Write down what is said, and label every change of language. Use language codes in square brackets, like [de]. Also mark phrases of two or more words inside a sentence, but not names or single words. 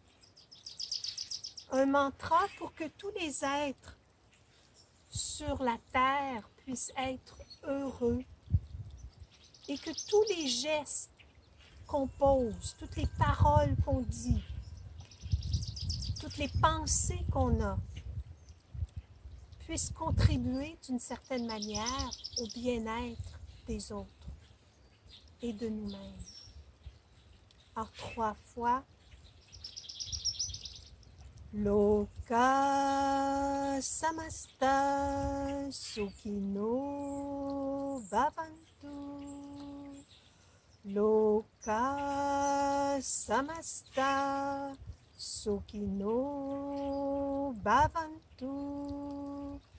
[fr] Un mantra pour que tous les êtres sur la terre puissent être heureux et que tous les gestes qu'on pose, toutes les paroles qu'on dit, toutes les pensées qu'on a, puissent contribuer d'une certaine manière au bien-être des autres et de nous-mêmes. Alors 3 fois. [sa] लोका समस्ता सुखिनो भवन्तु. लोका समस्ता सुखिनो भवन्तु.